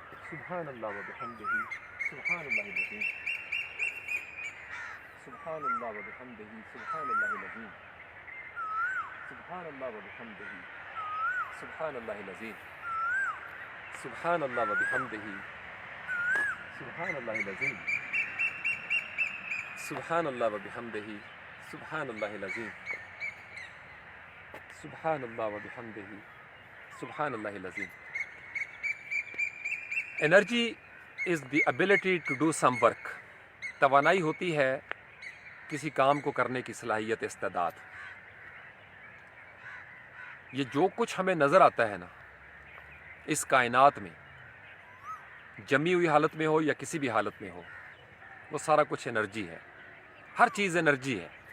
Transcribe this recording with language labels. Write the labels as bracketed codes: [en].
[ar] سبحان اللہ و بحمدہ، سبحان اللہ العظیم، سبحان اللہ و بحمدہ، سبحان اللہ العظیم، سبحان اللہ و بحمدہ، سبحان اللہ العظیم، سبحان اللہ و بحمدہ، سبحان اللہ العظیم، سبحان اللہ و بحمدہ، سبحان اللہ العظیم، سبحان اللہ و بحمدہ، سبحان اللہ العظیم. [en] Energy is the ability to do some work. [ur] توانائی ہوتی ہے کسی کام کو کرنے کی صلاحیت، استعداد. یہ جو کچھ ہمیں نظر آتا ہے نا اس کائنات میں، جمی ہوئی حالت میں ہو یا کسی بھی حالت میں ہو، وہ سارا کچھ انرجی ہے. ہر چیز انرجی ہے.